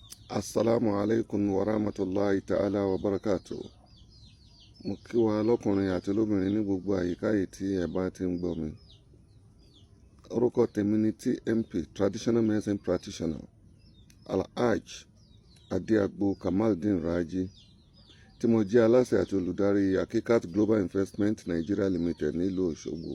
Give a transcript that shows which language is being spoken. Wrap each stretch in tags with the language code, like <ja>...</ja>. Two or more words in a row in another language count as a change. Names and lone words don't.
<ar>السلام عليكم ورحمة الله تعالى وبركاته.</ar> <yo>Mo kí wa lọ́kùnrin àti lóbìnrin ní gbogbo àyíká yìí tí ẹ bá ti ń gbọ́ mi. Orúkọ tèmi ni TMP,</yo> <en>Traditional Medicine Practitioner,</en> <yo>Alhaj Adéagbo Kamaldeen Raji, tí mo jẹ́ aláṣẹ àti olùdarí Akikat Global Investment Nigeria Limited nílùú Òṣogbo.</yo>